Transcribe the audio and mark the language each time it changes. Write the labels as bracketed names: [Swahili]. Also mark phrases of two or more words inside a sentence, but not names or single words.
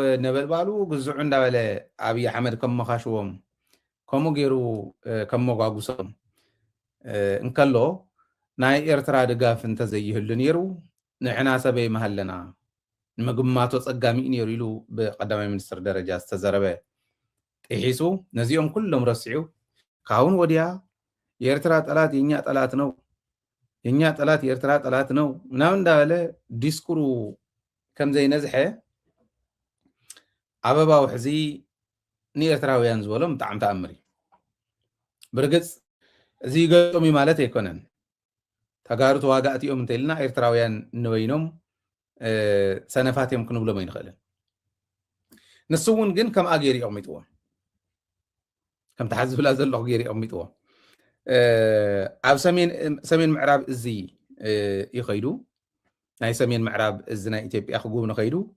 [Tigrinya] ነበልባሉ ግዝዑ እንዳበለ ኣብይ ኣሕመድ ከመኻሽዎም ከምኡ ገይሩ ከመጓጉሶም እንከሎ ናይ ኤርትራ ድጋፍ እንተዘይህሉ ነይሩ ንሕና ሰበይ መሃለና ንምግማቶ ፀጋሚ ነይሩ ኢሉ ብቀዳማይ ሚኒስትር ደረጃ ዝተዘረበ ጥሒሱ ነዚኦም ኩሎም ረሲዑ [Amharic] ካሁን ወዲያ የኤርትራ ጠላት የኛ ጠላት ነው የኛ ጠላት የኤርትራ ጠላት ነው [Tigrinya] ምናምን እንዳበለ ዲስኩሩ ከም ዘይነዝሐ አበባው ሕዚ ንኤርትራውያን ዝበሎም ብጣዕሚ ተኣምር እዩ ብርግፅ እዚ ገጦም ማለት ኣይኮነን ተጋሩ ተዋጋእቲኦም እንተኢልና ኤርትራውያን ንበይኖም ሰነፋት እዮም ክንብሎም ኣይንኽእልን ንሱ እውን ግን ከምኣ ገይሩ ይቕሚጥዎም ከም ተሓዝብላ ዘለኹ ገይሩ ይቕሚጥዎም ኣብ ሰሜን ምዕራብ እዚ ይኸይዱ ናይ ሰሜን ምዕራብ እዚ ናይ ኢትዮጵያ ክጉብኒ ኸይዱ